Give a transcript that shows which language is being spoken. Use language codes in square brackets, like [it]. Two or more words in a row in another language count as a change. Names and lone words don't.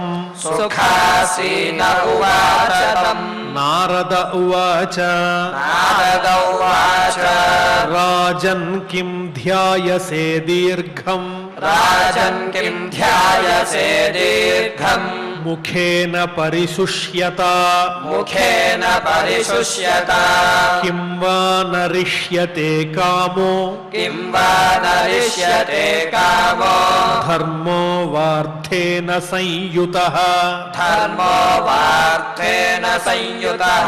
[sa] सुखासीन उवाच तम् नारद उवाच नारद उवाच राजन् किं ध्यायसे दीर्घम् राजन् किं ध्यायसे दीर्घम् ముఖేన పరిశుష్యత ముఖేన పరిశుష్యత కిం వా నరిష్యతే కామో కిం వా నరిష్యతే కామో ధర్మో వార్థేన సంయుతః ధర్మో వార్థేన సంయుతః